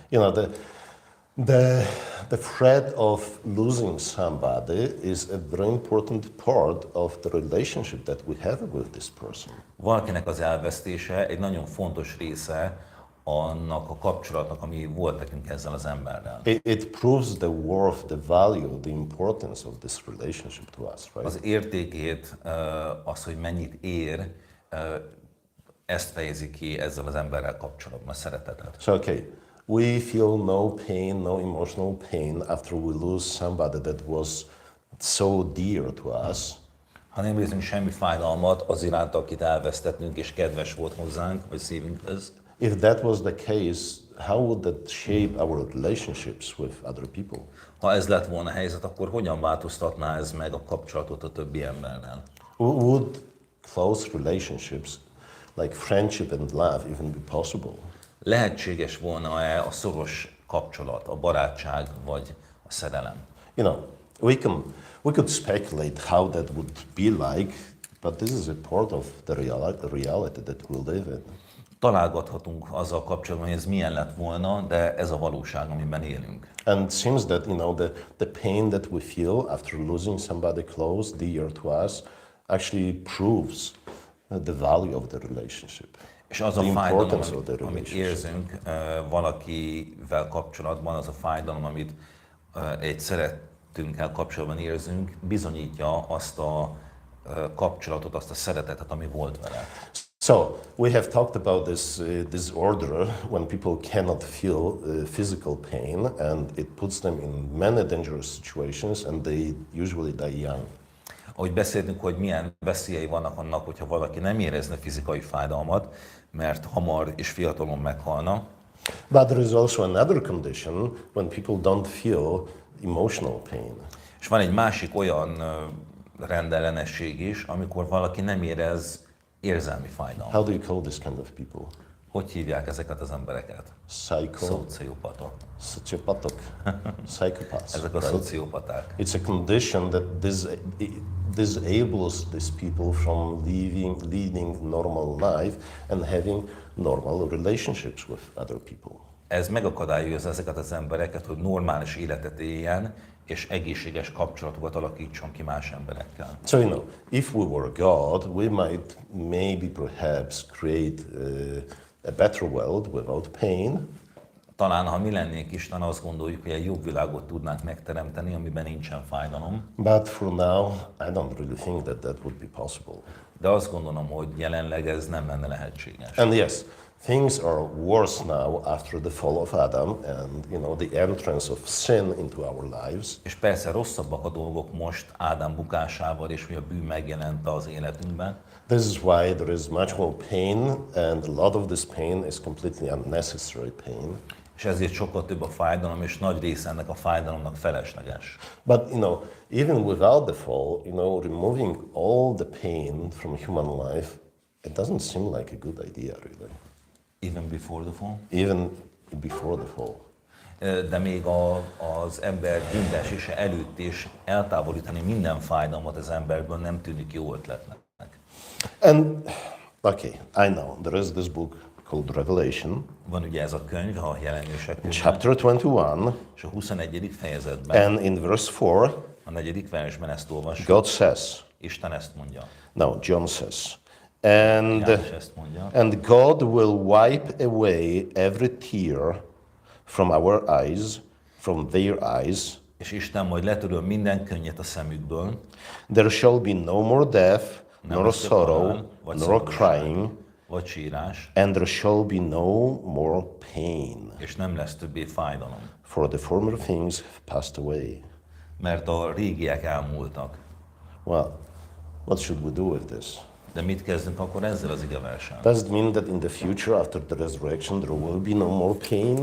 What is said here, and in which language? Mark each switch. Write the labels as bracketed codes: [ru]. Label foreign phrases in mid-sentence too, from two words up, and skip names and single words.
[en] You know, the threat of losing somebody is a very important part of the relationship that we have with this person. [hu] Valakinek az elvesztése egy nagyon fontos része annak a kapcsolatnak, ami volt nekünk ezzel az emberrel. [en] It proves the worth, the value, the importance of this relationship to us, right? [hu] Az értékét, az, hogy mennyit ér, ezt fejezi ki ezzel az emberrel kapcsolatban, a szeretetet. [en] So, okay, we feel no pain, no emotional pain after we lose somebody that was so dear to us. [hu] Ha nem érzünk semmi fájdalmat az iránt, akit elvesztettünk és kedves volt hozzánk, vagy szívünkhöz, [en] If that was the case, how would that shape our relationships with other people? [hu] ha ez lett volna a helyzet, akkor hogyan változtatná ez meg a kapcsolatot a többi emberrel? [en] Would close relationships like friendship and love even be possible? [hu] Lehetséges volna-e a szoros kapcsolat, a barátság vagy a szerelem? [en] You know, we could speculate how that would be like, but this is a part of the reality that we live in. [hu] Találgathatunk azzal kapcsolatban, hogy ez milyen lett volna, de ez a valóság, amiben élünk. [en] And it seems that, you know, the pain that we feel after losing somebody close, dear to us, actually proves the value of the relationship. [hu] És az a [en] The [hu] fájdalom, [en] importance of the [hu] amit [en] relationship. [hu] érzünk valakivel kapcsolatban, az a fájdalom, amit egy szeretünkkel kapcsolatban érzünk, bizonyítja azt a kapcsolatot, azt a szeretetet, ami volt vele. [en] So we have talked about this order when people cannot feel physical pain, and it puts them in many dangerous situations, and they usually die young. [hu] Ahogy beszéltünk, hogy milyen veszélyei vannak annak, hogyha valaki nem érezne fizikai fájdalmat, mert hamar és fiatalon meghalna. [en] But there is also another condition when people don't feel emotional pain. [hu] És van egy másik olyan rendellenesség is, amikor valaki nem érez érzelmi fájdalmat. [en] How do you call this kind of people? [hu] Hogy hívják ezeket az embereket? Szociopatok. [en] Sociopathok, psychopaths. [hu] Ezek a [en] right? [hu] szociopaták. [en] It's a condition that disables these people from leading normal life and having normal relationships with other people. [hu] Ez megakadályozza ezeket az embereket, hogy normális életet éljen, és egészséges kapcsolatokat alakítson ki más emberekkel. [en] So, you know, if we were God, we might maybe perhaps create a better world without pain. [hu] Talán, ha mi lennénk Isten, azt gondoljuk, hogy egy jobb világot tudnánk megteremteni, amiben nincsen fájdalom. [en] But for now, I don't really think that that would be possible. [hu] De azt gondolom, hogy jelenleg ez nem lenne lehetséges. [en] And yes, things are worse now after the fall of Adam and, you know, the entrance of sin into our lives. [hu] És persze rosszabbak a dolgok most Ádám bukásával, és hogy a bűn megjelent az életünkben. [en] This is why there is much more pain, and a lot of this pain is completely unnecessary pain. [hu] És ezért sokkal több a fájdalom, és nagy része ennek a fájdalomnak felesleges. [en] But, you know, even without the fall, you know, removing all the pain from human life, it doesn't seem like a good idea, really. Even before the fall? Even before the fall. [hu] De még az ember bűnbeesése előtt is eltávolítani minden fájdalmat az emberből nem tűnik jó ötletnek. [en] And, okay, I know, there is this book called Revelation, [hu] Van ugye ez a könyv, a jelenések könyve, [en] chapter 21, [hu] és a 21. fejezetben, [en] and in verse 4, [hu] a 4. versben ezt olvasjuk. [en] God says, [hu] Isten ezt mondja. [en] no, John says, and [hu] János ezt mondja. [en] And God will wipe away every tear from our eyes, from their eyes. [hu] És Isten majd letöröl minden könnyet a szemükből. [en] There shall be no more death, [hu] Nem [en] nor [hu] lesz több [en] sorrow, [hu] halál, vagy [en] nor [hu] szomorúság, [en] crying, [hu] vagy sírás, [en] and there shall be no more pain, [hu] és nem lesz többé fájdalom, [en] for the former things have passed away. [hu] mert a régiek elmúltak. [en] Well, what should we do with this? [hu] De mit kezdünk akkor ezzel az igeversen? [en] Does it mean that in the future, after the resurrection, there will be no more pain?